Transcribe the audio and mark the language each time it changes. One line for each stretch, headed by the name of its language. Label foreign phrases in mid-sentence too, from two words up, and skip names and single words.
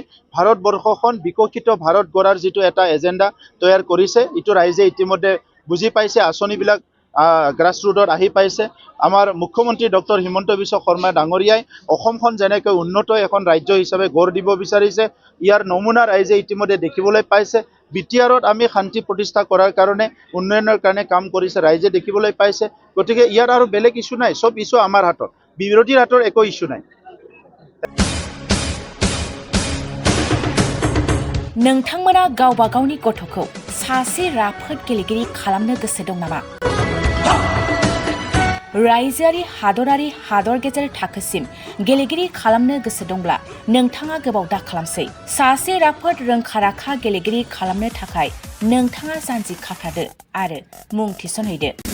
Assamese: ভাৰতবৰ্ষখন বিকশিত ভাৰত গঢ়াৰ যিটো এটা এজেণ্ডা তৈয়াৰ কৰিছে এইটো ৰাইজে ইতিমধ্যে বুজি পাইছে আঁচনিবিলাক গ্ৰাছৰুটত আহি পাইছে আমাৰ মুখ্যমন্ত্ৰী ডক্টৰ হিমন্ত বিশ্ব শৰ্মা ডাঙৰীয়াই অসমখন যেনেকৈ উন্নত এখন ৰাজ্য হিচাপে গঢ় দিব বিচাৰিছে ইয়াৰ নমুনা ৰাইজে ইতিমধ্যে দেখিবলৈ পাইছে বিটিআৰত আমি শান্তি প্ৰতিষ্ঠা কৰাৰ কাৰণে উন্নয়নৰ কাৰণে কাম কৰিছে ৰাইজে দেখিবলৈ পাইছে গতিকে ইয়াৰ আৰু বেলেগ ইস্যু নাই সব ইস্যু আমাৰ হাতত বিৰোধীৰ হাতৰ একো ইস্যু নাই
Bodo: नोंथांमोना गावबा गावनि गथ'खौ सासे राफोद गेलेगिरि खालामनो गोसो दं नामा? रायजोआरि हादरारि हादर गेजेर थाखोसिम गेलेगिरि खालामनो गोसो दंब्ला नोंथाङा गोबाव दा खालामसै सासे राफोद रोंखा-राखा गेलेगिरि खालामनो थाखाय नोंथाङा जानजि खाफ्रादो आरो मुं थिसनहैदो